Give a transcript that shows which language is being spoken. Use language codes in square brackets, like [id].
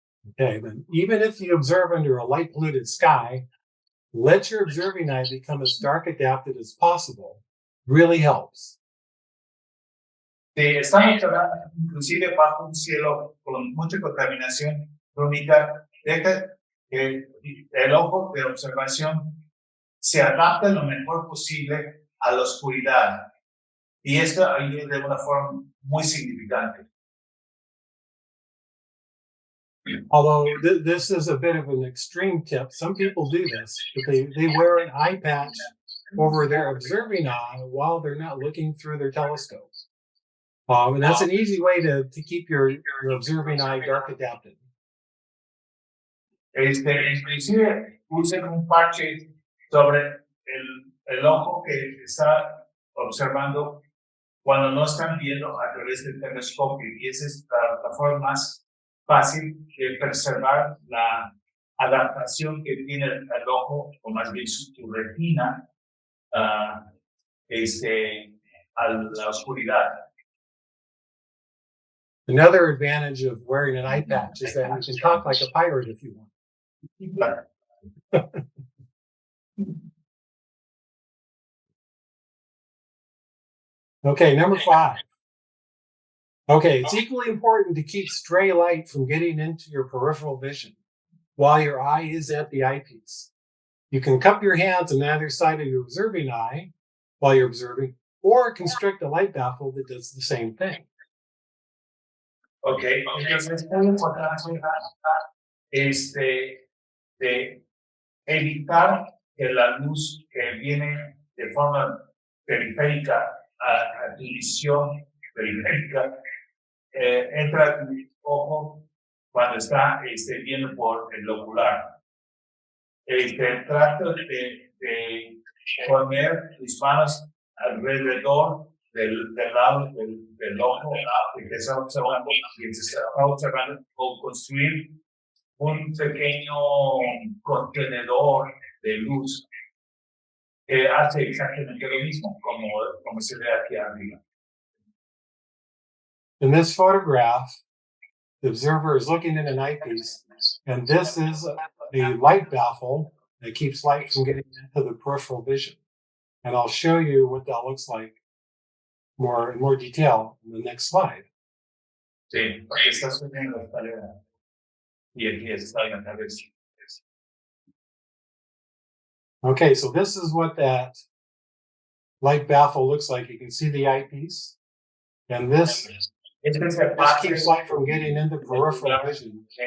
[en] Okay, then even if you observe under a light polluted sky, let your observing eye become as dark adapted as possible. Really helps. [es] Si estamos observando inclusive bajo un cielo con mucha contaminación lumínica, deja que el ojo de observación se adapte lo mejor posible a la oscuridad. Y esto ayuda de una forma muy significante. [en] Although this is a bit of an extreme tip, some people do this, but they wear an eye patch over their observing eye while they're not looking through their telescopes. And that's an easy way to keep your observing eye dark adapted. [es] Inclusive usen un parche sobre el ojo que está observando cuando no están viendo a través del telescopio, y esa es la forma más fácil de preservar la adaptación que tiene el ojo, o más bien su retina, a la oscuridad. [en] Another advantage of wearing an eye patch is that you can talk like a pirate if you want. Okay, number 5. Okay, it's equally important to keep stray light from getting into your peripheral vision while your eye is at the eyepiece. You can cup your hands on either side of your observing eye while you're observing, or construct a light baffle that does the same thing. [es] Okay, entonces es muy importante de evitar que la luz que viene de forma periférica a tu visión periférica entra a tu ojo cuando está viendo por el ocular. Trata de poner tus manos alrededor del lado del ojo que te está observando, o construir un pequeño contenedor de luz que hace exactamente lo mismo como se ve aquí arriba. [en] In this photograph, the observer is looking at an eyepiece, and this is a light baffle that keeps light from getting into the peripheral vision. And I'll show you what that looks like in more detail in the next slide. [es] Sí, porque está subiendo la escalera y aquí está en la vez. [en] Okay, so this is what that light baffle looks like. You can see the eyepiece, and this keeps light from getting into peripheral vision.